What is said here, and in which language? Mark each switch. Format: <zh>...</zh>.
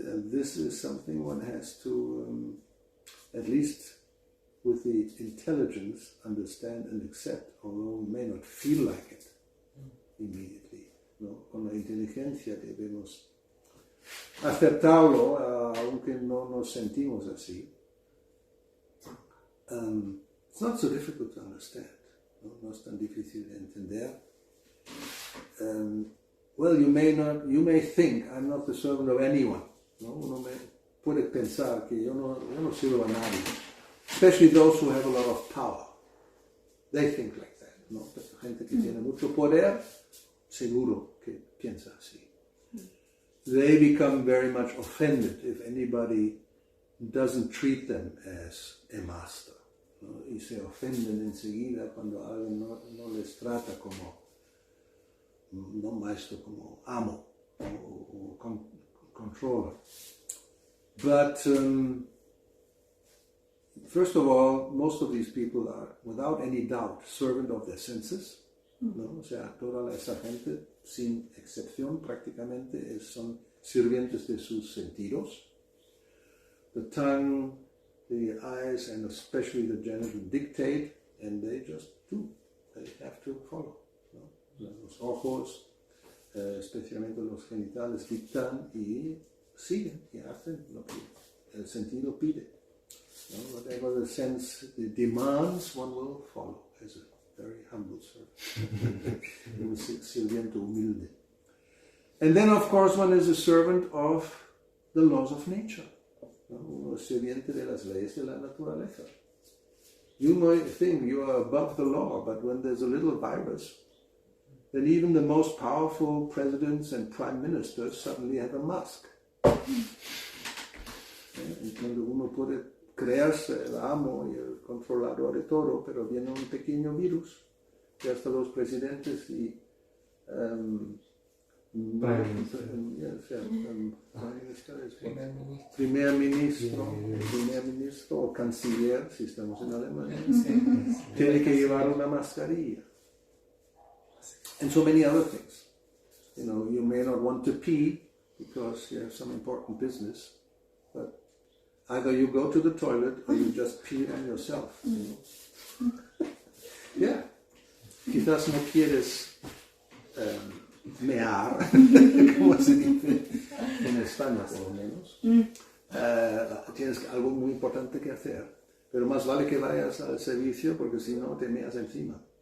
<en>This is something one has to, at least with the intelligence, understand and accept, although we may not feel like it immediately.</en> <es>¿No? Con la inteligencia debemos aceptarlo, aunque no nos sentimos así.</es> <en>It's not so difficult to understand.</en> <es>No es tan difícil de entender.</es> <en>Well, you may think I'm not the servant of anyone.</en> <es>¿No? Uno puede pensar que yo no sirvo a nadie.</es> <en>Especially those who have a lot of power. They think like that. ¿No?</en> <es>Gente que tiene mucho poder, seguro que piensa así.</es> <en>They become very much offended if anybody doesn't treat them as a master.</en> <es>¿No? Y se ofenden enseguida cuando alguien no les trata como, no maestro, como amo o controller.</es> <en>But first of all, most of these people are, without any doubt, servant of their senses.</en> <es>¿No? O sea, toda esa gente, sin excepción prácticamente, son sirvientes de sus sentidos.</es> <en>The tongue, the eyes, and especially the genital dictate, and they just do. They have to follow. ¿No?</en> <es>Los ojos, especialmente los genitales, dictan y siguen y hacen lo que el sentido pide. ¿No?</es> <en>Whatever the sense demands, one will follow as a very humble servant.</en> <es>Un sirviente humilde.</es> <en>And then, of course, one is a servant of the laws of nature.</en> <es>¿No? Uno es sirviente de las leyes de la naturaleza.</es> <en>You might think you are above the law, but when there's a little virus, then even the most powerful presidents and prime ministers suddenly have a mask.</en> <es>Y cuando uno puede creerse el amo y el controlador de todo, pero viene un pequeño virus que hasta los presidentes y primer ministro o canciller, si estamos en Alemania, tiene que llevar una mascarilla.</es> <en>And so many other things. You may not want to pee because you have some important business, but either you go to the toilet or you just pee on yourself. Yeah.</en> <es>Quizás no quieres mear, como se dice en España por lo menos. Tienes algo muy importante que hacer, pero más vale que vayas al servicio porque si no te meas encima.</es>